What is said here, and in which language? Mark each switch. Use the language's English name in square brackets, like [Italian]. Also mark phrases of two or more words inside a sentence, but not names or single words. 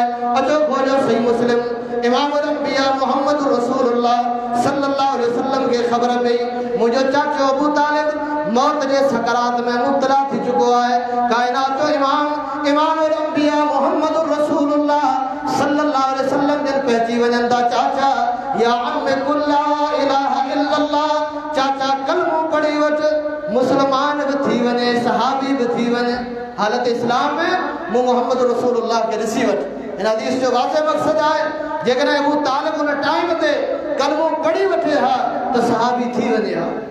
[Sindhi] अचो खोलियो सही मुस्लिम। [Arabic] إمام الأنبياء محمد رسول الله صلى الله عليه وسلم [Sindhi] के ख़बर पई मुंहिंजो चाचो अबू तालिब मौत जे सकरात में मुब्तला थी चुको आहे। कायनात जो [Arabic] إمام الأنبياء محمد رسول الله صلى الله عليه وسلم [Sindhi] जिन पहुची वञनि था, चाचा [Arabic] يا عم قل لا إله إلا الله, [Sindhi] चाचा कलमो पढ़ी वठ, मुसलमान भी थी वञे, सहाबी भी थी वञे। हालत इस्लाम में मूं मोहम्मद रसूलुल्लाह के ॾिसी वठ। इन हदीस जो वाज़े मक़सद आहे, जेकॾहिं अबू तालिब उन टाइम ते कलमो पढ़ी वठे हा त सहाबी थी वञे हा।